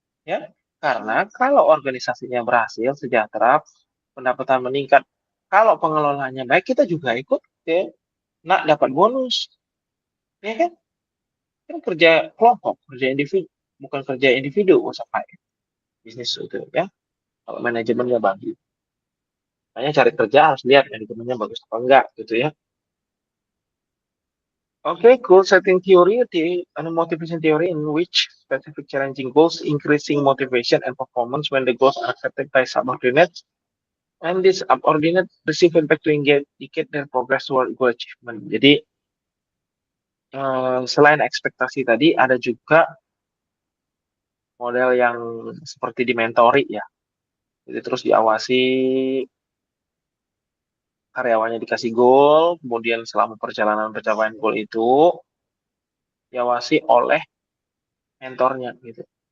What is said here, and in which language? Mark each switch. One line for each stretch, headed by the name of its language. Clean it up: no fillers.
Indonesian: Ya, karena kalau organisasinya berhasil, sejahtera, pendapatan meningkat, kalau pengelolaannya baik, kita juga ikut, ya, nak dapat bonus, ya kan? Kan kerja kelompok, kerja individu, bukan kerja individu, usaha bisnis itu, ya. Kalau manajemennya bagus, makanya cari kerja harus lihat manajemennya bagus apa enggak, gitu ya.
English: Okay, goal setting theory, the motivation theory in which specific challenging goals increasing motivation and performance when the goals are accepted by subordinates. And this subordinate receive feedback to indicate their progress toward goal achievement.
Indonesian: Jadi selain ekspektasi tadi, ada juga model yang seperti di mentori ya. Jadi terus diawasi, karyawannya dikasih goal, kemudian selama perjalanan pencapaian goal itu diawasi oleh mentornya gitu.